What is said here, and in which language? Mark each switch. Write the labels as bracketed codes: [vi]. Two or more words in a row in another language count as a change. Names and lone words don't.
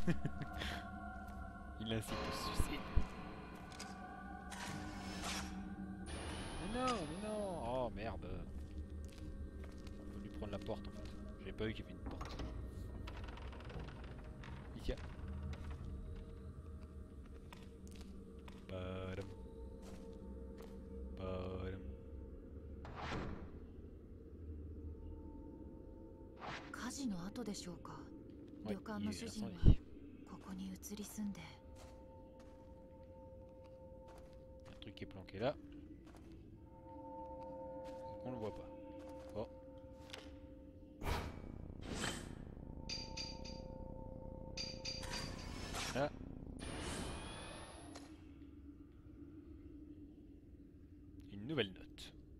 [fr] Il incite au suicide. Mais non, oh merde. Faut lui prendre la porte en fait. J'avais pas vu qu'il y avait une porte. Ici. Badam. Badam. [ja] 火事の後でしょうか。 [fr] Ouais, [ja] 旅館 [fr] il [ja] の [fr] est [ja] 主人は [fr] incendie. [ja] ここに移り住んで。 [fr] Un truc qui est planqué là. On le voit pas. Oh. Là. Une nouvelle note.